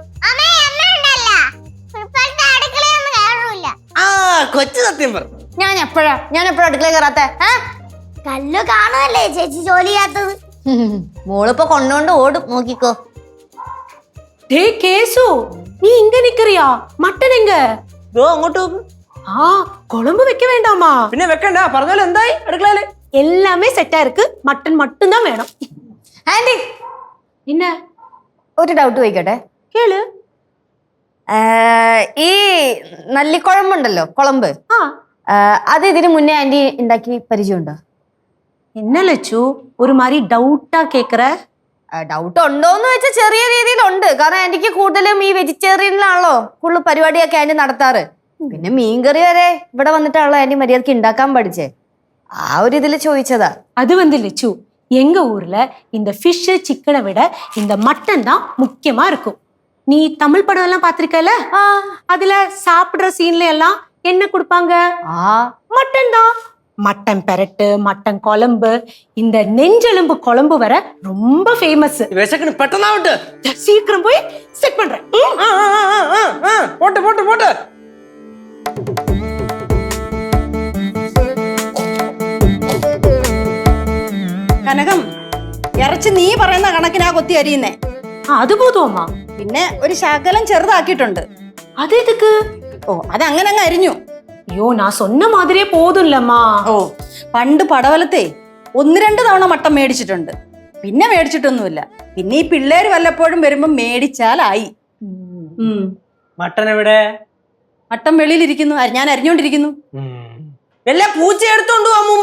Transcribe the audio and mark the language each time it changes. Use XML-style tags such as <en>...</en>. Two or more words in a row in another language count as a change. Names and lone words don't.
<ml>കൊച്ചു സത്യം പറഞ്ഞു. ഞാൻ എപ്പോഴാ അടുക്കള കയറാത്തെ? കല്ലു കാണുമല്ലേ ചേച്ചി ജോലി ചെയ്യാത്തത്? മോളിപ്പോ കൊണ്ടോണ്ട് ഓടും, നോക്കിക്കോ. കേസു, നീ ഇങ്ങ നിക്കറിയാ? മട്ടൻ എങ്ക? അങ്ങോട്ട് നോക്ക്.</ml> <ta>குழம்பு வைக்க வேண்டாமா?</ta> <ml>പിന്നെ വെക്കണ്ട, പറഞ്ഞാലും എന്തായി അടുക്കളയില്?</ml> <ta>எல்லாமே செட்டா இருக்கு. மட்டன் மட்டும் தான் வேணும்.</ta> <ml>ആന്റി,</ml> <ta>என்ன</ta> <ml>ഒരു ഡൗട്ട് ചോദിക്കട്ടെ? കേള്. ഈ നല്ലിക്കുഴമ്പുണ്ടല്ലോ, കുളമ്പ്, അത് ഇതിന് മുന്നേ ആന്റി ഉണ്ടാക്കി പരിചയമുണ്ടോ?</ml> <ta>என்ன லச்சு ஒரு மாதிரி டவுட்டா கேக்குற?</ta> <ml>ഡൗട്ട് ഉണ്ടോന്ന് വെച്ചാൽ ചെറിയ രീതിയിലുണ്ട്. കാരണം ആന്റിക്ക് കൂടുതലും ഈ വെജിറ്റേറിയനിലാണല്ലോ കൂടുതൽ പരിപാടിയൊക്കെ ആന്റി നടത്താറ്. പിന്നെ മീൻകറി വരെ ഇവിടെ വന്നിട്ടാണല്ലോ ആന്റി മര്യാദക്ക് ഉണ്ടാക്കാൻ പഠിച്ചേ. ആ ഒരു ഇതിൽ ചോദിച്ചതാ.</ml> <ta>அது லட்சு, எங்க ஊர்ல இந்த ஃபிஷ் சிக்கனை விட இந்த மட்டன் தான் முக்கியமா இருக்கும். நீ தமிழ் படம் எல்லாம் பாத்திருக்கல? அதுல சாப்பிடுற சீன்ல எல்லாம் என்ன கொடுப்பாங்க? மட்டன் தான். மட்டன் பெரட்டு, மட்டன் குழம்பு, இந்த நெஞ்செலும்பு குழம்பு வர ரொம்ப ஃபேமஸ். விசக்குன்னு பெட்டனாவட்டு. சீக்கிரம் போய் செட் பண்றேன். போட்டு போட்டு போட்டு.</ta> <ml>കനകം, ഇറച്ചി നീ പറയുന്ന കണക്കിനാ കൊത്തി അരിയുന്നേ.</ml> <ta>அது போதும்மா.</ta> <ml>പിന്നെ ഒരു ശകലം ചെറുതാക്കിയിട്ടുണ്ട്.</ml> <ta>അതെതുക്ക്?</ta> <ml>അതങ്ങനെ അങ്ങ് അരിഞ്ഞു. അയ്യോ, ഞാൻ</ml> <ta>சொன்ன மாதிரியே போதும்லம்மா.</ta> <ml>പണ്ട് പടവലത്തെ 1-2 തവണ മട്ടൻ മേടിച്ചിട്ടുണ്ട്. പിന്നെ മേടിച്ചിട്ടൊന്നുമില്ല. പിന്നെ ഈ പിള്ളേര് വല്ലപ്പോഴും വരുമ്പോ മേടിച്ചാലായി. മട്ടൻ എവിടെ? മട്ടൻ വെളിയിലിരിക്കുന്നു, ഞാൻ അരിഞ്ഞോണ്ടിരിക്കുന്നു. എല്ലാ പൂച്ച എടുത്തോണ്ടു അമ്മൂമ്മ.</ml>